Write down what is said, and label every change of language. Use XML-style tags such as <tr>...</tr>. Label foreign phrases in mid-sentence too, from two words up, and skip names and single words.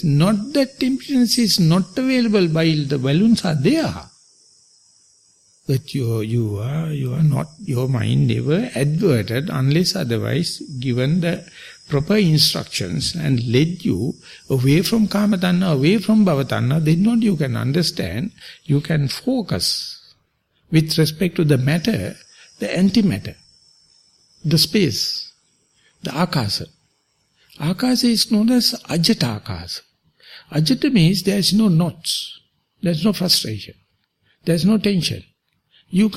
<en>Not that emptiness is not available while the balloons are there. But you are not, your mind never adverted unless otherwise given the proper instructions and led you away from</en> <pi>kama tanha,</pi> <en>away from</en> <pi>bhava tanha,</pi> <en>then not you can understand, you can focus with respect to the matter, the antimatter, the space, the akasa. Akasa is known as</en> <pi>ajata akasa.</pi> <en>Ajata means there is no knots, there is no frustration, there is no tension.</en>